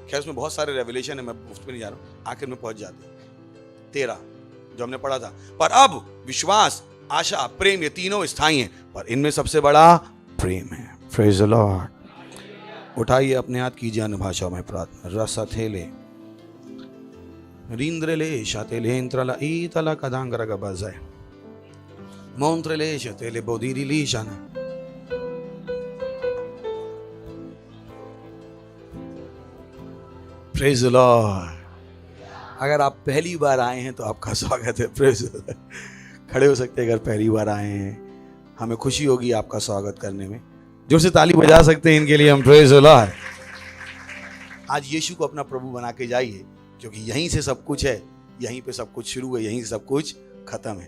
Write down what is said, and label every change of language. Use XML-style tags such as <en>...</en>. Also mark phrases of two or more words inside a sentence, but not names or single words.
<hi>खैर उसमें बहुत सारे रेवलेशन है, मैं उस पर नहीं जा रहा हूं, आखिर में पहुंच जाते हैं। 13 जो हमने पढ़ा था। पर अब विश्वास, आशा, प्रेम, ये तीनों स्थायी हैं, पर इनमें सबसे बड़ा प्रेम है।</hi> <en>Praise the Lord.</en> <hi>उठाइए अपने हाथ, कीजिए अन्य भाषाओं में प्रार्थना। रसा थेले रींद्रले शातेलेंत्रला ईतला कदांगरगा बजाय मोंत्रले शातेले बोधिरिली शाना।</hi> <en>Praise the Lord.</en> <hi>अगर आप पहली बार आए हैं तो आपका स्वागत है।</hi> <en>Praise the Lord.</en> <hi>खड़े हो सकते हैं अगर पहली बार आए हैं, हमें खुशी होगी आपका स्वागत करने में। जोर से ताली बजा सकते हैं इनके लिए हम।</hi> <en>Praise the Lord.</en> <hi>आज यीशु को अपना प्रभु बना के जाइए, क्योंकि यहीं से सब कुछ है, यहीं पे सब कुछ शुरू है, यहीं से सब कुछ खत्म है।</hi>